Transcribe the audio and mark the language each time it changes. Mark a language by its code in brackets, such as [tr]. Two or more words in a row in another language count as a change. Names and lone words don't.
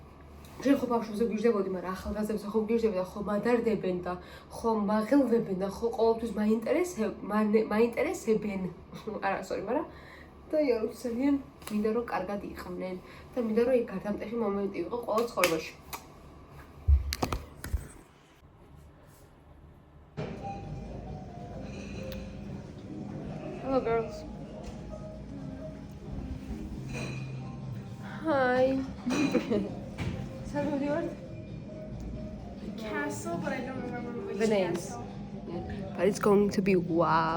[ka] აი შენ ხო ბავშვებზე გიჟდებოდი, მაგრამ ახალგაზრდებზე ხო გიჟდებოდი და ხო მადარდებენ და ხო მაღელვებენ და ხო ყოველთვის მაინტერესებენ. არა, sorry, მაგრამ და იარო ძალიან მინდა რომ კარგად იყვნენ და მინდა რომ იქ გარდამტეხი მომენტი იყო ყოველ ცხოვრებაში. [en] Hello girls. Hi. Tell me the word. Castle, but I don't remember which The names. castle. But it's going to be wow.